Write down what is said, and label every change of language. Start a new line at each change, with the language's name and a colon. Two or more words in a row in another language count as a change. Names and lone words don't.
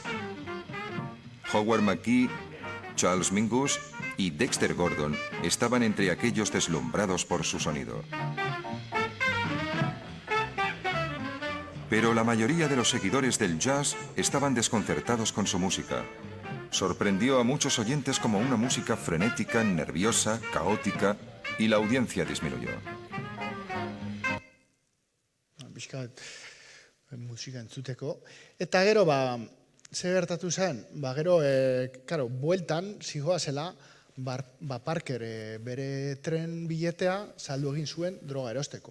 Spanish: Howard McGhee, Charles Mingus y Dexter Gordon estaban entre aquellos deslumbrados por su sonido. Pero la mayoría de los seguidores del jazz estaban desconcertados con su música. Sorprendió a muchos oyentes como una música frenética, nerviosa, caótica, y la audiencia disminuyó.
Basque: Musika entzuteko. Eta gero, ze gertatu zen? Gero, bueltan, zihoazela, Parker bere tren biletea saldu egin zuen droga erosteko.